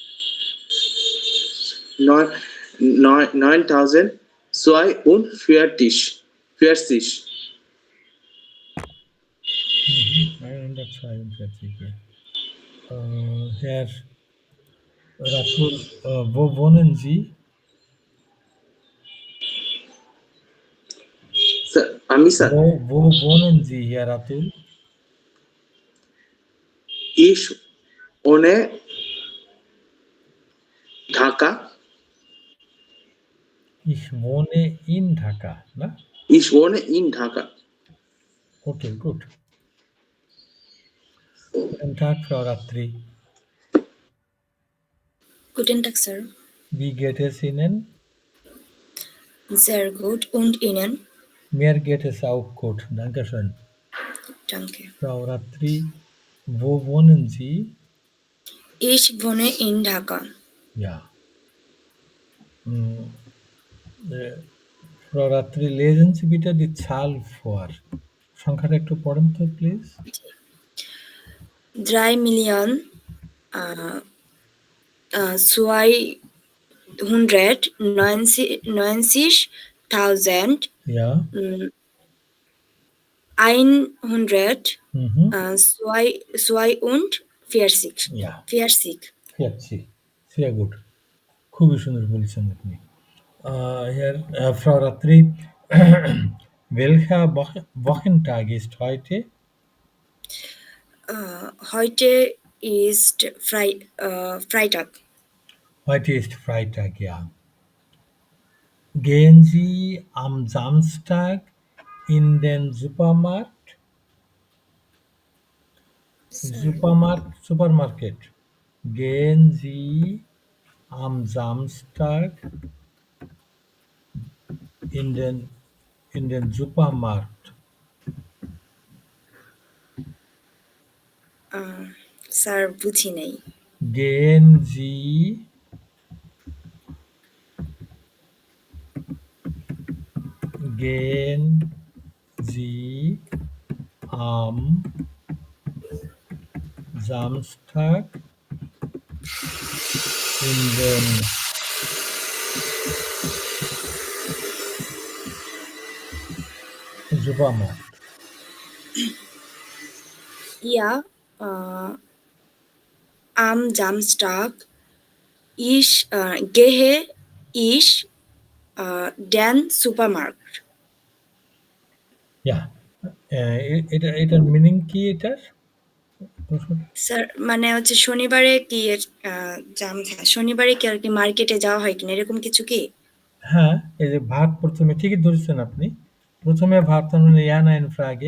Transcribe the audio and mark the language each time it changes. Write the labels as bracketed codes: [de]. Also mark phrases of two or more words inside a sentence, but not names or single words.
[de] 9,042, 40, mhm, 142, ja. Herr Ratul, wo wohnen Sie? [bn] স্যার আমি স্যার [de] Wo wohnen Sie, Herr Ratul? Ich wohne Dhaka, Ich wohne in Dhaka, na? Ich wohne in Dhaka. Okay, gut. Guten Tag, Frau Ratri. Guten Tag, Sir. Wie geht es Ihnen? Sehr gut. Und Ihnen? Mir geht es auch gut, danke schön. Danke. Frau Ratri, wo wohnen Sie? Ich wohne in Dhaka. Ja. Mm, Frau Ratri, lesen Sie bitte die Zahl vor। [bn] সংখ্যাটা একটু পড়েন তো প্লিজ। [de] 3 Million, äh, 290.000, Ja. 100, Mhm. 42, Ja, 40. 40, sehr gut, [bn] খুবই সুন্দর বলেছেন আপনি। [de] Herr, Frau Ratri, welcher Wochentag ist heute? Heute ist Freitag. Heute ist Freitag, ja. Gehen Sie am Samstag in den Supermarkt? Sir. Supermarkt, Supermarket. Gehen Sie am Samstag in den Supermarkt? [bn] স্যার বুঝি নাই। [de] Gehen Sie am Samstag in den Supermarkt? Ja, am Samstag gehe ich den Supermarkt. Ja, [bn] এটার মিনিং কি এটার? স্যার মানে হচ্ছে শনিবারে কি শনিবারে কি আর কি মার্কেটে যাওয়া হয় কিনা এরকম কিছু কি? হ্যাঁ, এই যে ভার্ব প্রথমে ঠিকই ধরেছেন আপনি। প্রথমে ভার্ব তার মানে [de] ja nein Frage।